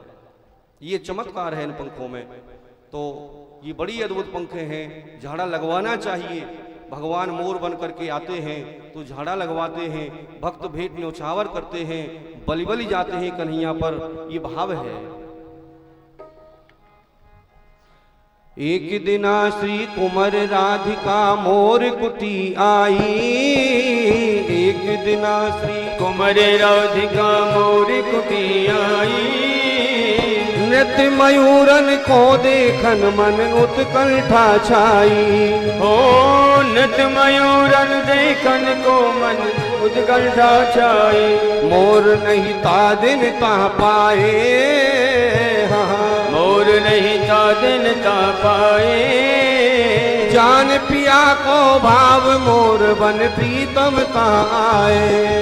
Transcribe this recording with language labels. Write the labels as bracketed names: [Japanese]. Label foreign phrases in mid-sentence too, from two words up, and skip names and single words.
[Hindi] ये चमत्कार है इन पंखों में। तो ये बड़ी अद्भुत पंख हैं, झाड़ा लगवाना चाहिए। भगवान मोर बन करके आते हैं तो झाड़ा लगवाते हैं, भक्त भेंट न्यौछावर करते हैं, बलि बलि जाते हैं कन्हैया पर, ये भाव है। [Braj] एक दिना श्री कुंवर राधिका मोर कुटी आई, एक दिना श्री कुंवर राधिका मोर कुटी आई। नृत्य मयूरन को देखन मन उत्कंठा छाई। हो नृत्य मयूरन देखन को मन उत्कंठा छाई। मोर नहीं ता दिन ता पाए, मोर नहीं ता दिन ता पाए। जान पिया को भाव मोर बन प्रीतम ता आए।